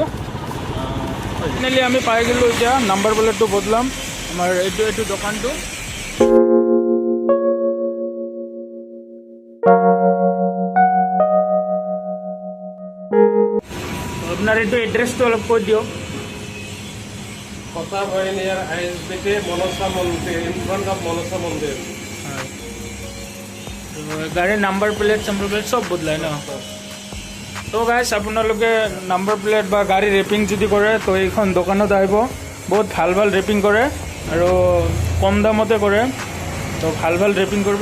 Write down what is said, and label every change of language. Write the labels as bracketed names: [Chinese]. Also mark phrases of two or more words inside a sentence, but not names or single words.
[Assamese] ফাইনেলি আমি পাই গ'লোঁ, এতিয়া [English] number plate [Assamese] বদলাম আমাৰ এইটো দোকানটো। আপোনাৰ এইটো এড্ৰেছটো অলপ কৈ দিয়ক। [English] katahbari near ISBT manasha mandir, in front of manasha mandir. [Assamese] গাড়ীৰ [English] number plate [Assamese] চব বদলায় ন। তো গাইছ আপোনালোকে [English] number plate [Assamese] বা গাড়ী ৰেপিং যদি কৰে তো এইখন দোকানত আহিব। বহুত ভাল ৰেপিং কৰে আৰু কম দামতে কৰে। তো ভাল ৰেপিং কৰিব।